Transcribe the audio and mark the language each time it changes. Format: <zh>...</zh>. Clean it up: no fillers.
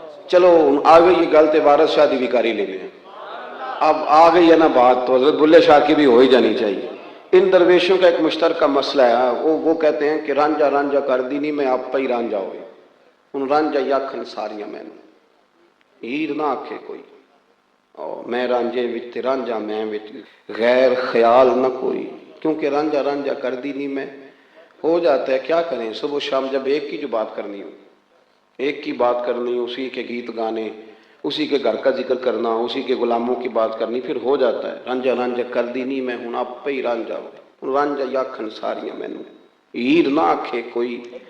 <pa>چلو آ گئی یہ گل تے وارث شاہ دی بیکاری لے لیں.</pa> <ur>اب آ گئی ہے نا بات تو حضرت بلے شاہ کی بھی ہو ہی جانی چاہیے. ان درویشوں کا ایک مشترکہ مسئلہ ہے، وہ کہتے ہیں کہ</ur> <pa>رانجا رانجا کر دی نہیں میں آپ پہ ہی رانجا ہوئے. ان رانجا یاکھن ساریاں میں ہیر نہ آکھے کوئی، میں رانجے وچ رانجا میں وچ غیر خیال نہ کوئی.</pa> <ur>کیونکہ</ur> <pa>رانجا رانجا کر دی نہیں میں ہو جاتا ہے. کیا کریں صبح شام جب ایک کی جو بات کرنی ہو، ایک کی بات کرنی، اسی کے گیت گانے، اسی کے گھر کا ذکر کرنا، اسی کے غلاموں کی بات کرنی، پھر ہو جاتا ہے رانجا رانجا کر دی نہیں میں ہوں آپ پہ ہی رانجا ہو. رانجا یاکھن ساریاں مینوں ہیر نہ آکھے کوئی.</pa>